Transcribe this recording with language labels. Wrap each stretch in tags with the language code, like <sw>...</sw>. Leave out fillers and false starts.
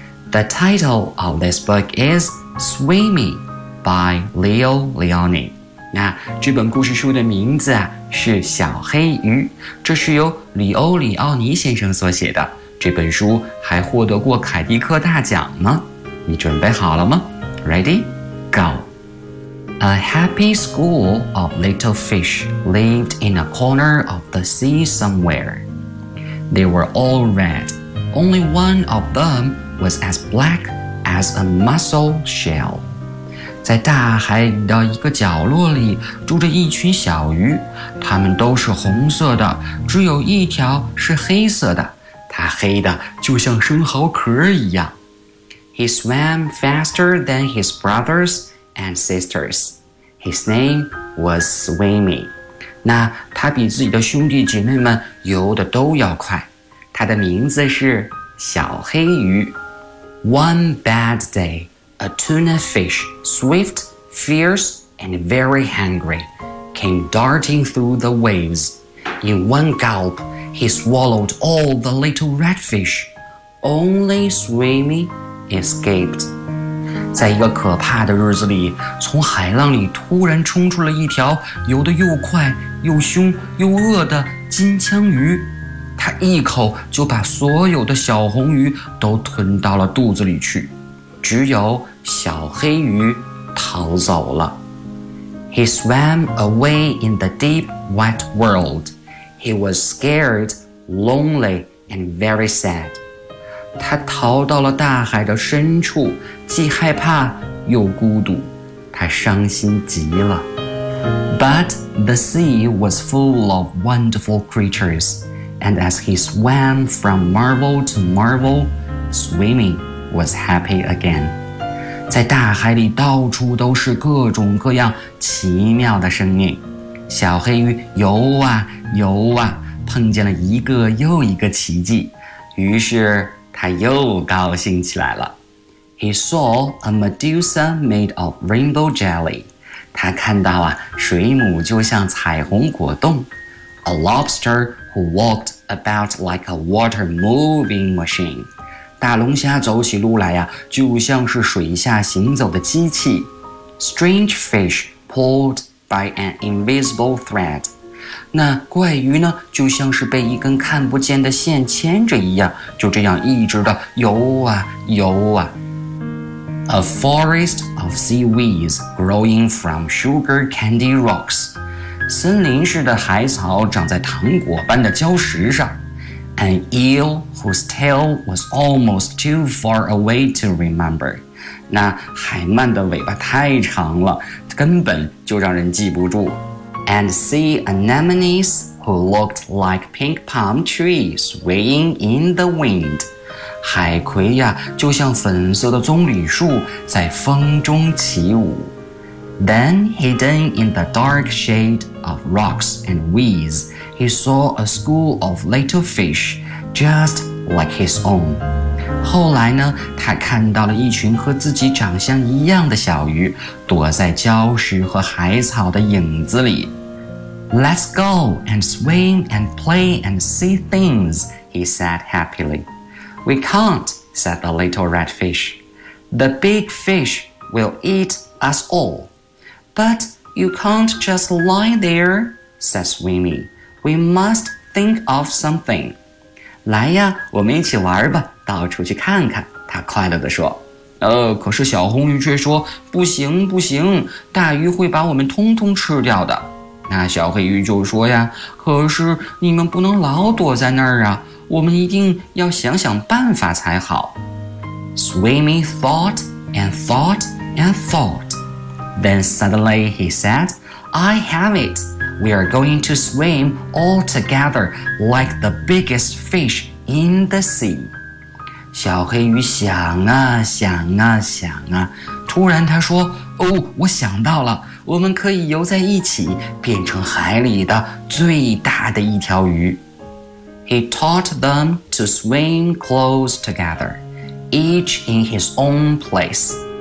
<en>The title of this book is Swimming by Leo Leoni.</en> <zh>那这本故事书的名字、啊、是小黑鱼，这是由里欧里奥尼先生所写的，这本书还获得过凯迪克大奖呢。你准备好了吗？</zh> <en>Ready? Go! A happy school of little fish lived in a corner of the sea somewhere. They were all red. Only one of themwas as black as a mussel shell.</en> <zh>在大海的一个角落里住着一群小鱼，它们都是红色的，只有一条是黑色的，它黑的就像生蚝壳一样。</zh> <en>He swam faster than his brothers and sisters. His name was Swimmy.</en> <zh>那他比自己的兄弟姐妹们游得都要快。他的名字是小黑鱼。</zh> <en>One bad day, a tuna fish, swift, fierce, and very hungry, came darting through the waves. In one gulp, he swallowed all the little redfish. Only Swimmy escaped.</en> <zh>在一个可怕的日子里，从海浪里突然冲出了一条游得又快又凶又饿的金枪鱼。他一口就把所有的小红鱼都吞到了肚子里去，只有小黑鱼逃走了。</zh> <en>He swam away in the deep, wet world. He was scared, lonely, and very sad.</en> <zh>他逃到了大海的深处，既害怕又孤独，他伤心极了。</zh> <en>But the sea was full of wonderful creatures. And as he swam from marvel to marvel, Swimmy was happy again.</en> <zh>在大海里到处都是各种各样奇妙的生命。小黑鱼游啊游啊，碰见了一个又一个奇迹，于是他又高兴起来了。</zh> <en>He saw a Medusa made of rainbow jelly.</en> <zh>他看到啊，水母就像彩虹果冻。</zh> <en>A lobster who walked about like a water moving machine.</en> <zh>大龙虾走起路来啊，就像是水下行走的机器。</zh> <en>Strange fish pulled by an invisible thread.</en> <zh>那怪鱼呢，就像是被一根看不见的线牵着一样，就这样一直的游啊游啊。</zh> <en>A forest of seaweeds growing from sugar candy rocks.</en> <zh>森林似的海草长在糖果般的礁石上。</zh> <en>An eel whose tail was almost too far away to remember.</en> <zh>那海鳗的尾巴太长了，根本就让人记不住。</zh> <en>And sea anemones who looked like pink palm trees swaying in the wind.</en> <zh>海葵呀，就像粉色的棕榈树在风中起舞。</zh> <en>Then, hidden in the dark shade of rocks and weeds, he saw a school of little fish, just like his own.</en> <zh>后来呢，他看到了一群和自己长相一样的小鱼，躲在礁石和海草的影子里。</zh> <en>Let's go and swim and play and see things, he said happily. We can't, said the little red fish. The big fish will eat us all. But you can't just lie there, says Swimmy. We must think of something.</en> <zh>来呀，我们一起玩吧，到处去看看，他快乐地说。可是小红鱼却说，不行不行，大鱼会把我们通通吃掉的。那小黑鱼就说呀，可是你们不能老躲在那儿啊，我们一定要想想办法才好。</zh> <en>Swimmy thought and thought and thought. Then suddenly he said, I have it. We are going to swim all together like the biggest fish in the sea.</en> <zh>小黑鱼想啊想啊想啊，突然他说，哦，我想到了，我们可以游在一起，变成海里的最大的一条鱼。</zh> <en>He taught them to swim close together, each in his own place.</en>